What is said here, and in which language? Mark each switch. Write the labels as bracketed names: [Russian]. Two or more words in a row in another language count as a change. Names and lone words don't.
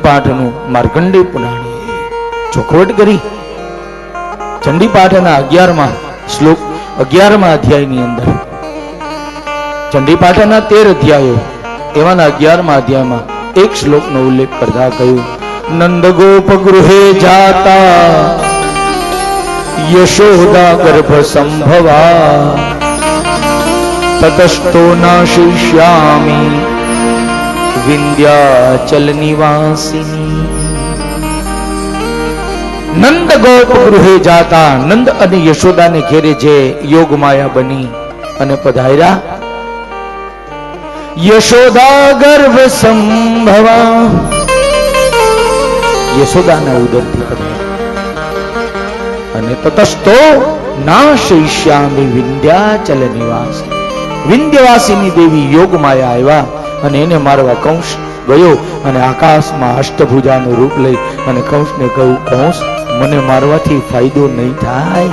[Gujarati] પાઠનું માર્કંડેય પુરાણે ચોખવટ કરી, ચંડી પાઠના 11મા શ્લોક 11મા અધ્યાયની અંદર ચંડી પાઠના 13 અધ્યાયો એવાના 11મા અધ્યાયમાં એક શ્લોકનો ઉલ્લેખ કરતા કહ્યું [Sanskrit] નંદ ગોપ ગૃહે જાતા यशोदा गर्भ संभवा ततस्तो नाशिष्यामि विंध्याचल निवासिनी. नंद गोप गृहे जाता, [Gujarati] नंद અને યશોદા ને ઘેરે જે યોગ માયા બની અને પધાર્યા. [Sanskrit] યશોદા ગર્ભ સંભવા, [Gujarati] યશોદાના ઉદરથી પધાર્યા. અને [Sanskrit] તતસ્તો નાશયિષ્યામિ વિંધ્યાચલ નિવાસ, [Gujarati] વિંધ્યવાસીની દેવી યોગ માયા આવ્યા અને એને મારવા કંસ ગયો અને આકાશમાં અષ્ટભુજાનું રૂપ લઈ અને કંસને કહ્યું કંસ મને મારવાથી ફાયદો નહીં થાય.